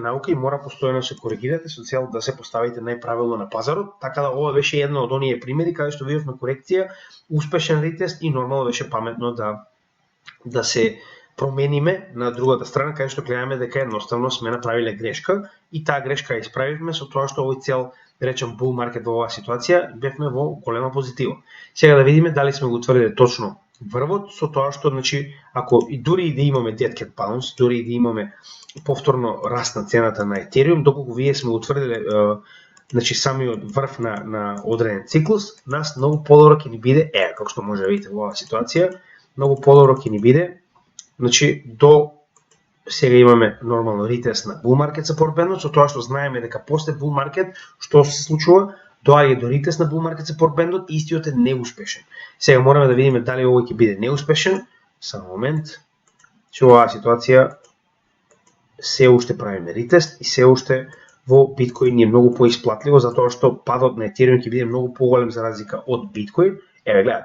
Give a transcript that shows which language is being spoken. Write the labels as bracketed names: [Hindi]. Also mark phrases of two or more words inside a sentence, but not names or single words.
[Macedonian] наука и мора постојано се коригирате со цел да се поставите најправилно на пазарот, така да ова беше едно од оние примери каде што видовме корекција, успешен ретест и нормално беше паметно да се промениме на другата страна каде што гледаме дека едноставно сме направиле грешка и таа грешка ја исправивме со тоа што овој цел речем [English] bull market [Macedonian] во оваа ситуација бевме во голема позитива. Сега да видиме дали сме го утврдиле точно врвот со тоа што значи ако и дури и да имаме [English] dead cat bounce, [Macedonian] дури и да имаме повторно раст на цената на Ethereum, доколку вие сме утврдиле значи самиот врв на одреден циклус, нас многу подобро ќе ни биде како што може да видите во оваа ситуација, многу подобро ќе ни биде. Значи до сега имаме нормално ретест на [English] bull market support bandот, [Macedonian] со тоа што знаеме дека после [English] bull market [Macedonian] што се случува, доаѓа до ретест на [English] bull market support bandot [Macedonian] и истиот е неуспешен. Сега мораме да видиме дали овој ќе биде неуспешен. Само момент. Че оваа ситуација се уште правиме ретест и се уште во Bitcoin е многу поисплатливо затоа што падот на Ethereum ќе биде многу поголем за разлика од Bitcoin. Еве гледате.